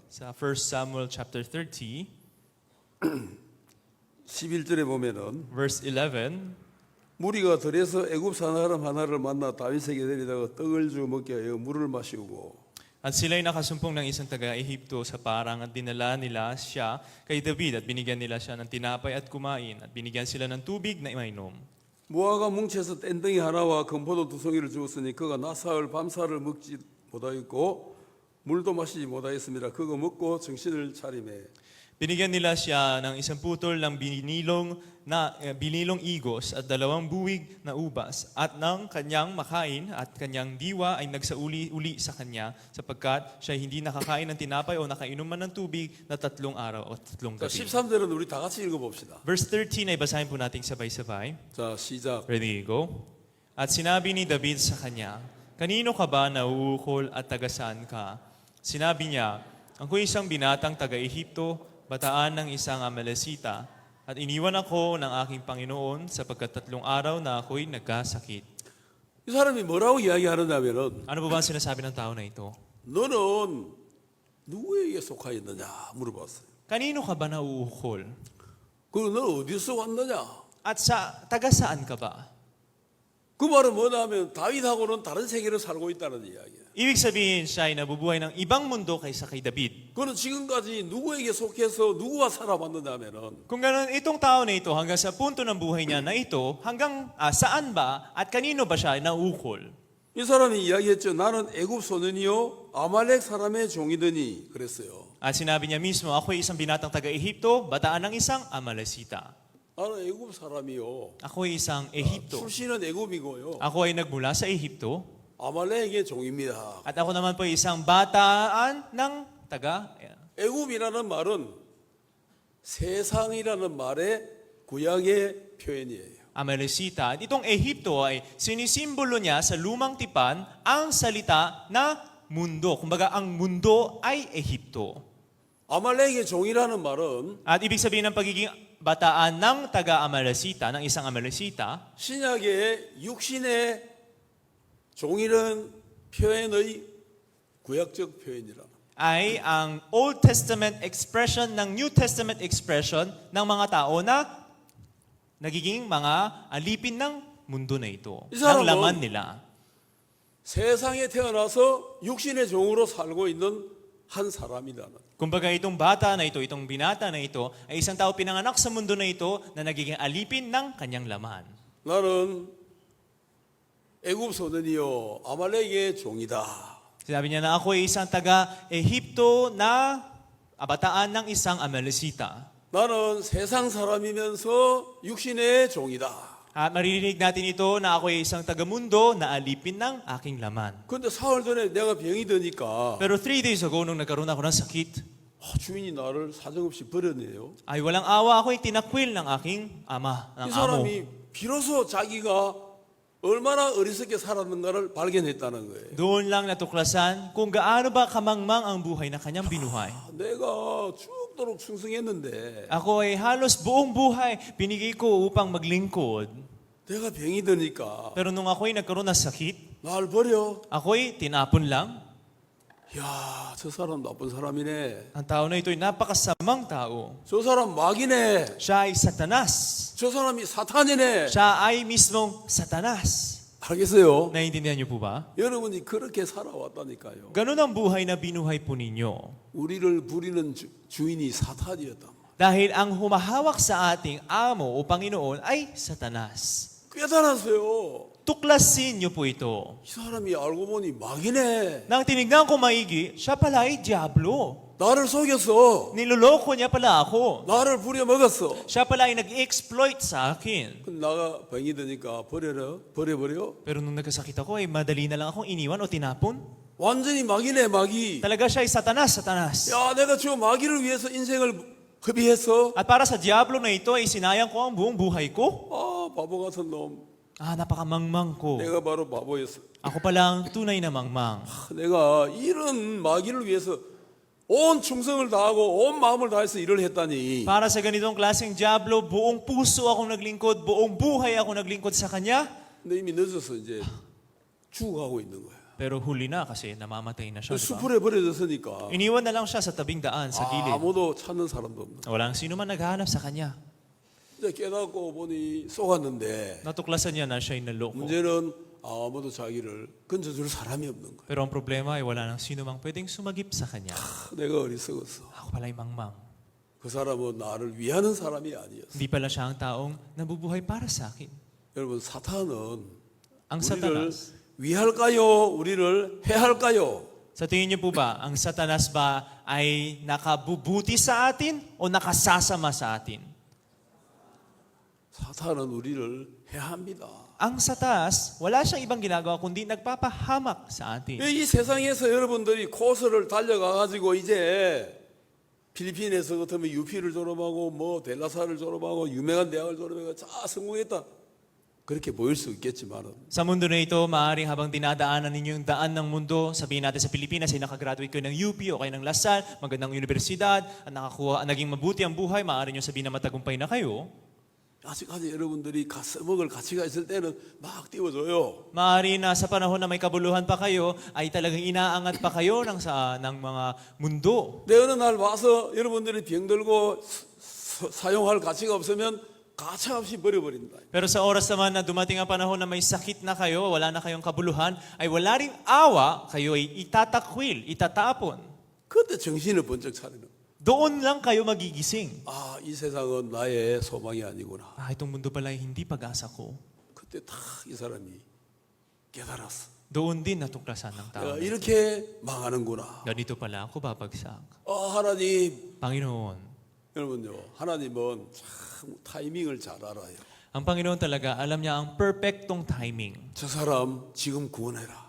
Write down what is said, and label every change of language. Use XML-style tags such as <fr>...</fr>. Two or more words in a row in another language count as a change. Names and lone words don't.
<tl>Sa 1 Samuel chapter 30,</tl> <ko>11절에 보면은</ko> <en>verse 11,</en> <ko>무리가 들에서 애굽 사람 하나를 만나 다윗에게 데리다가 떡을 주어 먹게 하여 물을 마시고</ko> <tl>at sila'y nakasumpong ng isang taga-Ehipto sa parang at dinala nila siya kay David at binigyan nila siya ng tinapay at kumain at binigyan sila ng tubig na imainom.</tl> <ko>무화과 뭉쳐서 뗀덩이 하나와 금포도 2송이를 주었으니 그가 낮사흘 밤사를 먹지 못하였고 물도 마시지 못하였습니다. 그거 먹고 정신을 차리매</ko> <tl>Binigyan nila siya ng isang putol ng binilong igos at 2 buwig na ubas at ng kanyang makain at kanyang diwa ay nagsauli-uli sa kanya sapagkat siya hindi nakakain ng tinapay o nakainom man ng tubig na 3 araw o 3</tl> <ko>자,</ko> <tl>gabi.</tl> <ko>13절은 우리 다 같이 읽어봅시다.</ko> <tl>Verse 13 ay basahin po natin sabay-sabay.</tl> <ko>자, 시작.</ko> <en>Ready, go.</en> <tl>At sinabi ni David sa kanya, kanino ka ba nauukol at tagasaan ka? Sinabi niya, ako'y isang binatang taga-Ehipto, bataan ng isang Amalesita, at iniwan ako ng aking Panginoon sapagkat 3 araw na ako'y nagkasakit.</tl> <ko>이 사람이 뭐라고 이야기하느냐면은</ko> <tl>Ano ba ang sinasabi ng tao na ito?</tl> <ko>너는 누구에게 속하 있느냐 물어봤어요.</ko> <tl>Kanino ka ba nauukol?</tl> <ko>그리고 너 어디서 왔느냐?</ko> <tl>At sa tagasaan ka ba?</tl> <ko>그 말은 뭐냐면 다윗하고는 다른 세계를 살고 있다는 이야기야.</ko> <tl>Ibig sabihin, siya ay nabubuhay ng ibang mundo kaysa kay David.</tl> <ko>그는 지금까지 누구에게 속해서 누구와 살아왔느냐면은</ko> <tl>Kung ganoon, itong tao na ito hanggang sa punto ng buhay niya na ito, hanggang saan ba at kanino ba siya naukol?</tl> <ko>이 사람이 이야기했죠. 나는 애굽 소년이요 아말렉 사람의 종이더니 그랬어요.</ko> <tl>At sinabi niya mismo, ako ay isang binatang taga-Ehipto, bataan ng isang Amalesita.</tl> <ko>나는 애굽 사람이요.</ko> <tl>Ako ay isang Ehipto.</tl> <ko>출신은 애굽이고요.</ko> <tl>Ako ay nagmula sa Ehipto.</tl> <ko>아말렉의 종입니다.</ko> <tl>At ako naman po ay isang bataan ng taga.</tl> <ko>애굽이라는 말은 세상이라는 말의 구약의 표현이에요.</ko> <tl>Amalesita. At itong Ehipto ay sinisimbolo niya sa lumang tipan ang salita na mundo. Kumbaga, ang mundo ay Ehipto.</tl> <ko>아말렉의 종이라는 말은</ko> <tl>At ibig sabihin ng pagiging bataan ng taga-Amalesita, ng isang Amalesita,</tl> <ko>신약의 육신의 종이라는 표현의 구약적 표현이라.</ko> <tl>ay ang</tl> <en>Old Testament expression</en> <tl>ng</tl> <en>New Testament expression</en> <tl>ng mga tao na nagiging mga alipin ng mundo na ito,</tl> <ko>이</ko> <tl>ng</tl> <ko>사람은</ko> <tl>laman nila.</tl> <ko>세상에 태어나서 육신의 종으로 살고 있는 한 사람이라는.</ko> <tl>Kumbaga itong bata na ito, itong binata na ito, ay isang tao pinanganak sa mundo na ito na nagiging alipin ng kanyang laman.</tl> <ko>나는 애굽 소년이요 아말렉의 종이다.</ko> <tl>Sinabi niya na ako ay isang taga-Ehipto na bataan ng isang Amalesita.</tl> <ko>나는 세상 사람이면서 육신의 종이다.</ko> <tl>At maririnig natin ito na ako ay isang taga-mundo na alipin ng aking laman.</tl> <ko>근데 사흘 전에 내가 병이 드니까</ko> <tl>Pero</tl> <en>3 days ago,</en> <tl>nung nagkaroon ako ng sakit,</tl> <ko>주인이 나를 사정없이 버렸네요.</ko> <tl>ay walang awa ako ay tinakwil ng aking ama,</tl> <ko>이</ko> <tl>ng amo.</tl> <ko>사람이 비로소 자기가 얼마나 어리석게 살았는가를 발견했다는 거예요.</ko> <tl>Doon lang natuklasan kung gaano ba kamangmang ang buhay na kanyang binuhay.</tl> <ko>내가 죽도록 충성했는데</ko> <tl>Ako ay halos buong buhay binigay ko upang maglingkod.</tl> <ko>내가 병이 드니까</ko> <tl>Pero nung ako ay nagkaroon ng sakit,</tl> <ko>날 버려.</ko> <tl>ako ay tinapon lang.</tl> <ko>야, 저 사람 나쁜 사람이네.</ko> <tl>Ang tao na ito ay napakasamang tao.</tl> <ko>저 사람 마귀네.</ko> <tl>Siya ay satanas.</tl> <ko>저 사람이 사탄이네.</ko> <tl>Siya ay mismong satanas.</tl> <ko>알겠어요?</ko> <tl>Naiintindihan niyo po ba?</tl> <ko>여러분이 그렇게 살아왔다니까요.</ko> <tl>Ganun ang buhay na binuhay po ninyo.</tl> <ko>우리를 부리는 주인이 사탄이었단 말이에요.</ko> <tl>Dahil ang humahawak sa ating amo o Panginoon ay satanas.</tl> <ko>깨달았어요.</ko> <tl>Tuklasin niyo po ito.</tl> <ko>이 사람이 알고 보니 마귀네.</ko> <tl>Nang tinignan ko maigi, siya pala ay Diablo.</tl> <ko>나를 속였어.</ko> <tl>Niloloko niya pala ako.</tl> <ko>나를 부려먹었어.</ko> <tl>Siya pala ay nag-exploit sa akin.</tl> <ko>그럼 나가 병이 드니까 버려버려.</ko> <tl>Pero nung nagkasakit ako, ay madali na lang akong iniwan o tinapon.</tl> <ko>완전히 마귀네 마귀.</ko> <tl>Talaga siya ay satanas.</tl> <ko>야, 내가 저 마귀를 위해서 인생을 허비했어.</ko> <tl>At para sa Diablo na ito, ay sinayang ko ang buong buhay ko.</tl> <ko>아, 바보 같은 놈.</ko> <tl>Napakamangmang ko.</tl> <ko>내가 바로 바보였어.</ko> <tl>Ako palang tunay na mangmang.</tl> <ko>내가 이런 마귀를 위해서 온 충성을 다하고 온 마음을 다해서 일을 했다니.</ko> <tl>Para sa ganitong klaseng Diablo, buong puso akong naglingkod, buong buhay ako naglingkod sa Kanya.</tl> <ko>근데 이미 늦어서 이제 죽어가고 있는 거야.</ko> <tl>Pero huli na kasi namamatay na siya, di ba?</tl> <ko>수풀에 버려졌으니까</ko> <tl>Iniwan na lang siya sa tabing daan, sa gilid.</tl> <ko>아무도 찾는 사람도 없는.</ko> <tl>Walang sino man naghahanap sa Kanya.</tl> <ko>이제 깨닫고 보니 속았는데</ko> <tl>Natuklasan niya na siya'y naloko.</tl> <ko>문제는 아무도 자기를 건져줄 사람이 없는 거야.</ko> <tl>Pero ang problema ay wala nang sino mang pwedeng sumagip sa Kanya.</tl> <ko>내가 어리석었어.</ko> <tl>Ako pala'y mangmang.</tl> <ko>그 사람은 나를 위하는 사람이 아니었어.</ko> <tl>Hindi pala siya ang taong nabubuhay para sa akin.</tl> <ko>여러분 사탄은</ko> <tl>Ang</tl> <ko>우리를</ko> <tl>Satanas,</tl> <ko>위할까요? 우리를 해할까요?</ko> <tl>sa tingin niyo po ba, ang Satanas ba ay nakabubuti sa atin o nakasasama sa atin?</tl> <ko>사탄은 우리를 해합니다.</ko> <tl>Ang Satanas, wala siyang ibang ginagawa kundi nagpapahamak sa atin.</tl> <ko>이 세상에서 여러분들이 코스를 달려가 가지고 이제 필리핀에서 같으면 UP를 졸업하고 뭐 델라사를 졸업하고 유명한 대학을 졸업해서 다 성공했다. 그렇게 보일 수 있겠지만은</ko> <tl>Sa mundo na ito, maaaring habang dinadaanan ninyo yung daan ng mundo, sabihin natin sa Pilipinas ay nakagraduate kayo ng UP o kayo ng Lasal, magandang universidad, at naging mabuti ang buhay, maaaring nyo sabihin na matagumpay na kayo.</tl> <ko>아직까지 여러분들이 써먹을 가치가 있을 때는 막 띄워줘요.</ko> <tl>Maaari na sa panahon na may kabuluhan pa kayo, ay talagang inaangat pa kayo ng mga mundo.</tl> <ko>내 어느 날 와서 여러분들이 병들고 사용할 가치가 없으면 가차없이 버려버린다.</ko> <tl>Pero sa oras naman na dumating ang panahon na may sakit na kayo, wala na kayong kabuluhan, ay wala ring awa, kayo ay itatakwil, itatapon.</tl> <ko>그때 정신을 번쩍 차리는 거예요.</ko> <tl>Doon lang kayo magigising.</tl> <ko>아, 이 세상은 나의 소망이 아니구나.</ko> <tl>Itong mundo pala ay hindi pag-asa ko.</tl> <ko>그때 다 이 사람이 깨달았어.</ko> <tl>Doon din natuklasan ng tao.</tl> <ko>내가 이렇게 망하는구나.</ko> <tl>Ganito pala ako babagsak.</tl> <ko>하나님,</ko> <tl>Panginoon,</tl> <ko>여러분요, 하나님은 참 타이밍을 잘 알아요.</ko> <tl>ang Panginoon talaga, alam niya ang perfectong timing.</tl> <ko>저 사람 지금 구원해라.</ko>